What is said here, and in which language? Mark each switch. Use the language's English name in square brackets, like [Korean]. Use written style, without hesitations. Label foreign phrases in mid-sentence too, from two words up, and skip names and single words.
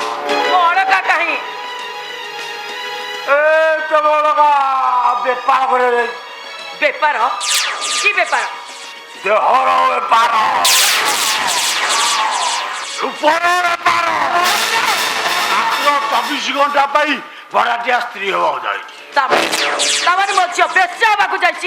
[Odia] କ'ଣ କାହିଁ ଏ କେବଳ ବେପାର କରେ ବେପାର କି ବେପାର ଦେହର ବେପାର ରୂପର ବେପାର ମାତ୍ର 24 ଘଣ୍ଟା ପାଇଁ ଭଡ଼ାଟିଆ ସ୍ତ୍ରୀ ହେବାକୁ ଯାଇଛି ତାମାନେ ମୋ ଝିଅ ବେଶ୍ୟା ହେବାକୁ ଯାଇଛି